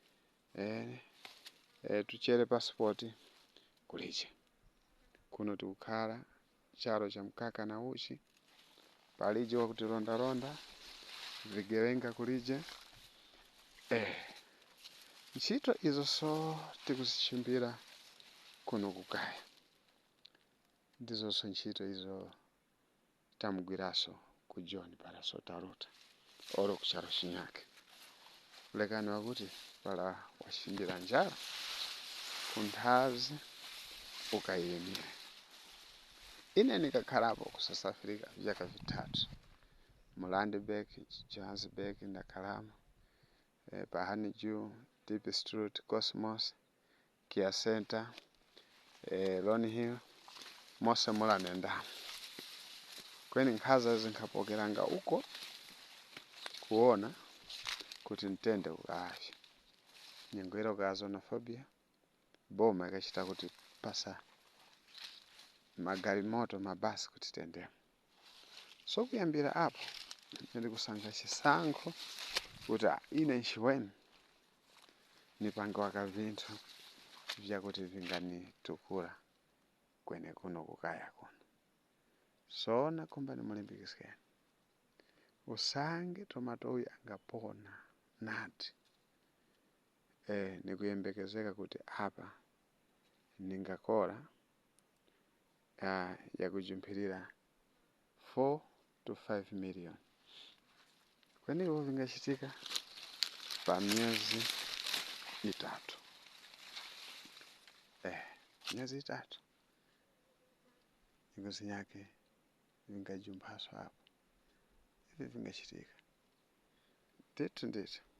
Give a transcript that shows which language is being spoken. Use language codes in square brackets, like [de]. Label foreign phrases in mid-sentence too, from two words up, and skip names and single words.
[tum] tuchere pasipoti kulije kuno tikukhala charo cha mkaka na uchi palije wakuti ronda vigewenga kulije ntchito izo so tikuzichimbira kuno kukaya ndizonso ntchito izo tamugwiraso kujoni para sotaruta oro kucharo chinyake lekani wakuti para washimbira njala kunthazi ukayemire ine nikakhalapo ku South Africa vyaka vitatu Mulandberg, Johannesburg ndakhalamo pa Honeydew, Deep Street, Cosmos, Kia Center, Lone Hill mose mulanenda kweni nkhaza zinkhapokeranga uko kuona kuti ntende ukavya nyengwero ka xenophobia boma ikachita kuti pasa magari moto mabasi kuti tende so kuyambira apo ndikusankha chisankho kuti ine nchiweni nipangiwaka vinthu vyakuti vinganitukula kwene kuno kukaya kuno sona kumbani mulimbikiseni usange tomato uyu angapona nati nikuyembekezeka kuti apa ningakora yakujumpirira 4 to 5 million kweni iwo vingachitika pa myezi itatu myezi itatu ingozi yake vingajumphaso apo ivi vingachitika ndithu